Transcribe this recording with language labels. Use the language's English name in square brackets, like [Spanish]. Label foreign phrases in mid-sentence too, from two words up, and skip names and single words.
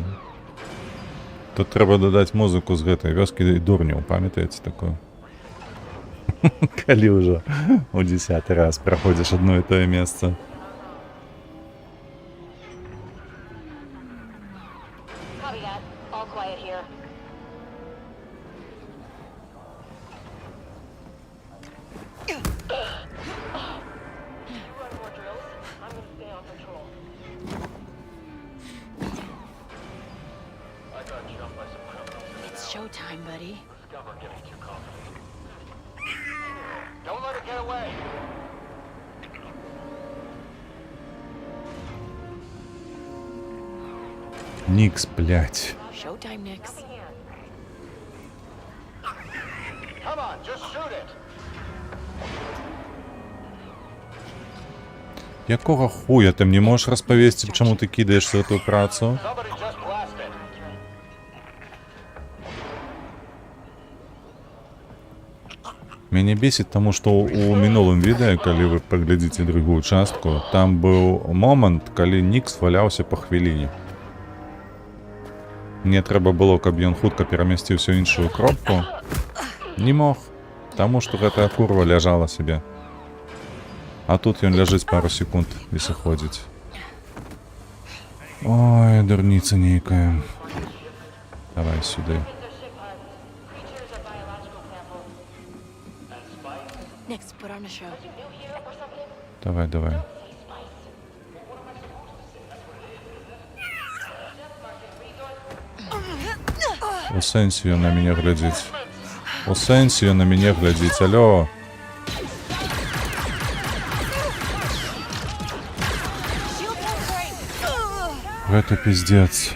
[Belarusian] Тут трэба дадаць музыку з гэтай вёскі і дурняў, памятаеце такое? Калі ўжо у 10-й раз праходзіш адно і тое месца. [English] Copy that. All quiet here. You run more drills. I'm gonna stay on patrol. I got jumped by some criminals in It's showtime, buddy. Discover getting too confident. Don't let it get away. [Belarusian] Нікс, блядь. [English] Showtime next. Come on, just shoot it. [Belarusian] Якога хуя ты мне можаш распавесці, чаму ты кідаешся ў ту працу? [English] Somebody just blasted. [Belarusian] Мяне бесіць, таму што ў мінулым відэа, калі вы паглядзіце другую частку, там быў момант, калі Нікс валяўся па хвіліне. Мне трэба было, каб ён хутка перамясціўся ў іншую кропку. Не мог, таму што гэтая курва ляжала сабе. А тут ён ляжыць пару секунд і сыходзіць. Ой, дурніца нейкая. Давай сюды. [English] Creatures or biological samples. Next, put on a show. New here or something? [Belarusian] Давай, давай. У сэнсе ён на мяне глядзіць. У сэнсе ён на мяне глядзіць, алё. Гэта пиздец.